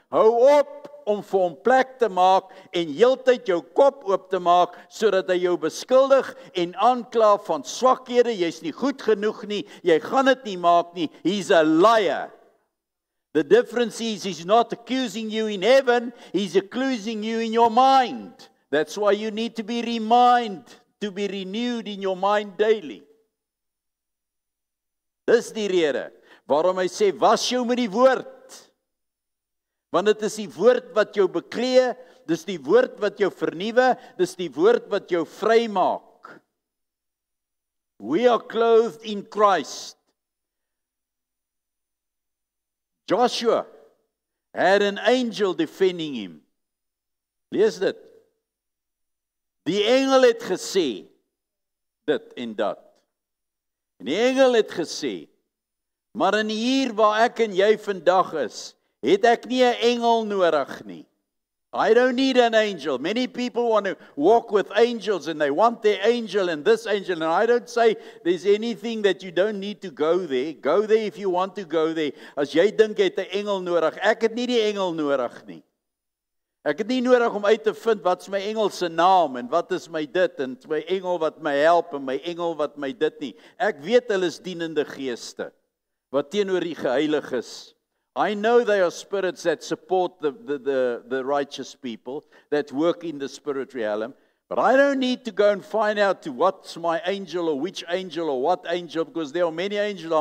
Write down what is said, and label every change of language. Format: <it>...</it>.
<af>Hou op om vir hom plek te maak en heeltyd jou kop oop te maak, sodat hy jou beskuldig en aankla van swakhede. Jy's nie goed genoeg nie, jy gaan dit nie maak nie.</af> <en>He's a liar. The difference is, he's not accusing you in heaven, he's accusing you in your mind. That's why you need to be reminded, to be renewed in your mind daily.</en> <af>Dis die rede waarom hy sê, was jou met die woord. Want dit is die woord wat jou beklee, dis die woord wat jou vernuwe, dis die woord wat jou vry maak.</af> <en>We are clothed in Christ. Joshua had an angel defending him.</en> <af>Lees dit. Die engel het gesê, dit en dat. En die engel het gesê, maar in hier waar ek en jy vandag is, het ek nie 'n engel nodig nie.</af> <en>I don't need an angel. Many people want to walk with angels and they want their angel and this angel. And I don't say there's anything that you don't need to go there. Go there if you want to go there.</en> <af>As jy dink jy het 'n engel nodig. Ek het nie die engel nodig nie. Ek het nie nodig om uit te vind wat is my engel se naam en wat is my dit en my engel wat my help en my engel wat my dit nie. Ek weet hulle is dienende geeste wat teenoor die geheiliges.</af> <en>I know they are spirits that support the righteous people that work in the spirit realm, but I don't need to go and find out to what's my angel or which angel or what angel, because there are many angels.</en>